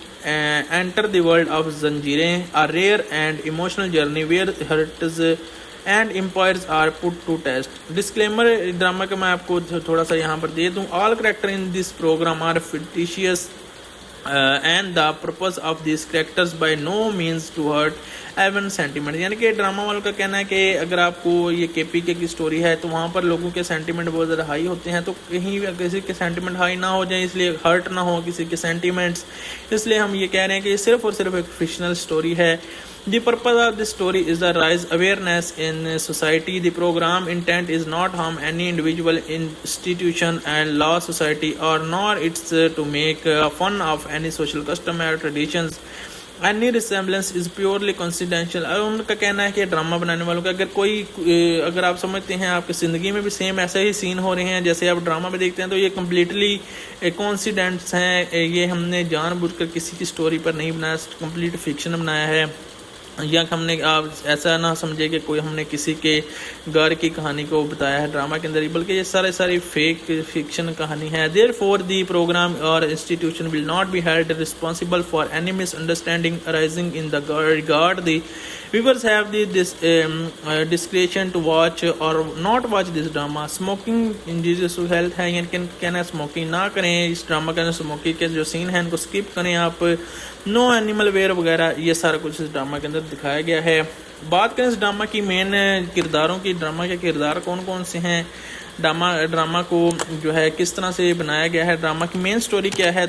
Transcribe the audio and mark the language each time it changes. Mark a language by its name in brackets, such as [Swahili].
[English] Enter the world of Zanjeerein, a rare and emotional journey where hearts and empires are put to test. [Hindi] Disclaimer drama का मैं आपको थोड़ा सा यहाँ पर दे दूँ. [English] All characters in this program are fictitious and the purpose of these characters by no means to hurt even sentiment. [Hindi] यानी कि ड्रामा वालों का कहना है कि अगर आपको ये केपीके की स्टोरी है तो वहाँ पर लोगों के सेंटीमेंट बहुत ज़्यादा हाई होते हैं, तो कहीं किसी के सेंटीमेंट हाई ना हो जाए, इसलिए हर्ट ना हो किसी के सेंटीमेंट्स, इसलिए हम ये कह रहे हैं कि ये सिर्फ और सिर्फ एक फिक्शनल स्टोरी है. [English] The purpose of this story is to raise awareness in society. The program intent is not harm any individual, institution and law, society, or nor it's to make fun of any social custom or traditions. Any resemblance is purely coincidental. [Hindi] और उनका कहना है कि drama बनाने वालों का अगर आप समझते हैं आपकी ज़िंदगी में भी सेम ऐसे ही सीन हो रहे हैं जैसे आप ड्रामा में देखते हैं, तो ये कम्प्लीटली कोइंसिडेंस हैं. ये हमने जानबूझकर किसी की स्टोरी पर नहीं बनाया, कंप्लीट फिक्शन बनाया है. या हमने आप ऐसा ना समझे कि कोई हमने किसी के घर की कहानी को बताया है ड्रामा के अंदर, बल्कि ये सारी फेक फिक्शन कहानी है. [English] Therefore, the program or institution will not be held responsible for any misunderstanding arising in the regard. The viewers have this discretion to watch or not watch this drama. Smoking injurious to health [Hindi] है, यानी कहना smoking ना करें इस drama के. Smoking के जो scene हैं इनको स्किप करें आप. नो एनिमल वेयर वगैरह ये सारा कुछ इस ड्रामा के अंदर दिखाया गया है. बात करें इस ड्रामा की मेन किरदारों की, ड्रामा के किरदार कौन कौन से हैं, ड्रामा को जो है किस तरह से बनाया गया है, ड्रामा की मेन स्टोरी क्या है.